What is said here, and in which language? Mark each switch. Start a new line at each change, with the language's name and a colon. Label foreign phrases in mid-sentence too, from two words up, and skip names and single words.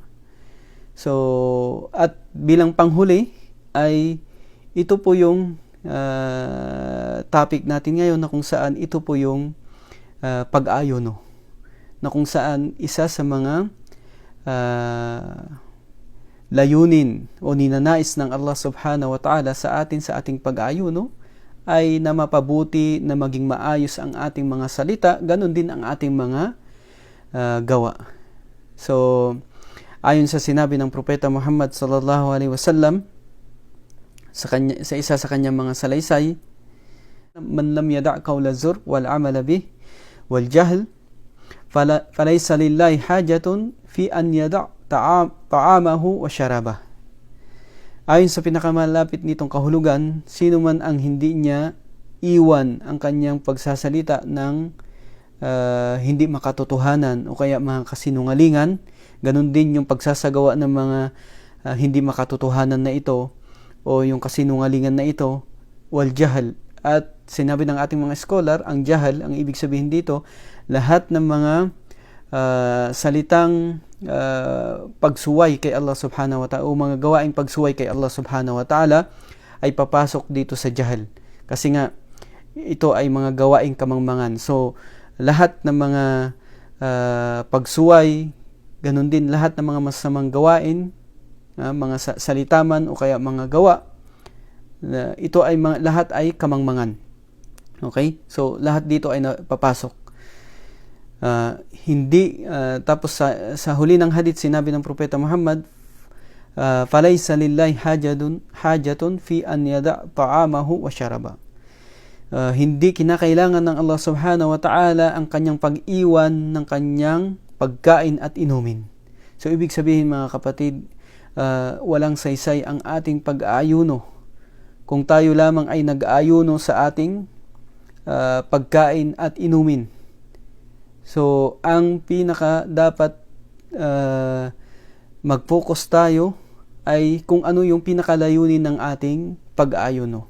Filipino: So, at bilang panghuli ay ito po yung topic natin ngayon, na kung saan ito po yung pag-ayuno, na kung saan isa sa mga layunin o ninanais ng Allah
Arabic: سبحانه وتعالى
Filipino: sa ating pag-ayuno ay na mapabuti, na maging maayos ang ating mga salita, ganun din ang ating mga gawa. So, ayon sa sinabi ng Propeta Muhammad
Arabic: صلى الله عليه وسلم
Filipino: sa isa sa kanyang mga salaysay,
Arabic: من لم يدع قول الزور والعمل به والجهل فليس لله حاجة في أن يدع طعامه وشرابه.
Filipino: Ayon sa pinakamalapit nitong kahulugan, sino man ang hindi niya iwan ang kanyang pagsasalita ng hindi makatotohanan o kaya mga kasinungalingan, ganun din yung pagsasagawa ng mga hindi makatotohanan na ito o yung kasinungalingan na ito,
Arabic: والجهل.
Filipino: At sinabi ng ating mga scholar, ang jahal, ang ibig sabihin dito, lahat ng mga salitang pagsuway kay Allah
Arabic: سبحانه وتعالى
Filipino: o mga gawaing pagsuway kay Allah
Arabic: سبحانه وتعالى
Filipino: ay papasok dito sa jahal. Kasi nga, ito ay mga gawaing kamangmangan. So, lahat ng mga pagsuway, ganun din lahat ng mga masamang gawain, mga salita man o kaya mga gawa, ito ay lahat ay kamangmangan. Okay? So, lahat dito ay papasok. Tapos sa huli ng hadith, sinabi ng Propeta Muhammad,
Arabic: فليس لله حاجة في أن يدع طعامه وشرابه.
Filipino: Hindi kinakailangan ng Allah
Arabic: سبحانه وتعالى
Filipino: ang kanyang pag-iwan ng kanyang pagkain at inumin. So, ibig sabihin mga kapatid, walang saysay ang ating pag-aayuno kung tayo lamang ay nag-aayuno sa ating pagkain at inumin. So, ang pinaka dapat mag-focus tayo ay kung ano yung pinakalayunin ng ating pag-aayuno.